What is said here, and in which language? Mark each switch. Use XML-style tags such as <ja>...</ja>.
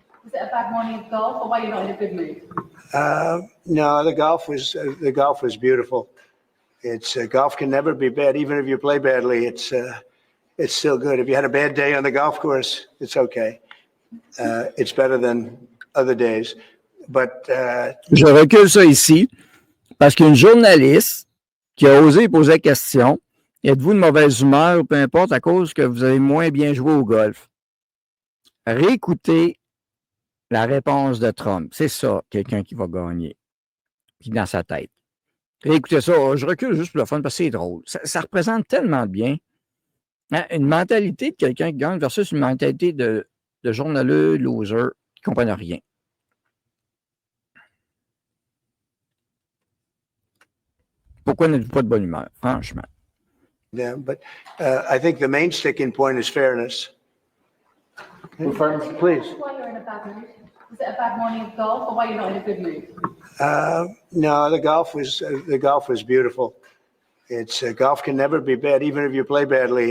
<en>Was it a bad morning of golf, or why you're not in a good mood? No, the golf was beautiful. It's golf can never be bad, even if you play badly. It's still good. If you had a bad day on the golf course, it's okay. It's better than other days. But</en> <fr>Je recule ça ici parce qu'une journaliste qui a osé poser la question, êtes-vous de mauvaise humeur ou peu importe à cause que vous avez moins bien joué au golf? Réécoutez la réponse de Trump. C'est ça, quelqu'un qui va gagner, qui est dans sa tête. Réécoutez ça. Je recule juste pour le fun parce que c'est drôle. Ça représente tellement bien hein, une mentalité de quelqu'un qui gagne versus une mentalité de journaleux, loser, qui ne comprennent rien. Pourquoi n'êtes-vous pas de bonne humeur, franchement?</fr> <en>yeah, but I think the main sticking point is fairness. Please. Why you're in a bad mood? Was it a bad morning of golf, or why you're not in a good mood? No, the golf was beautiful. It's golf can never be bad, even if you play badly.</en>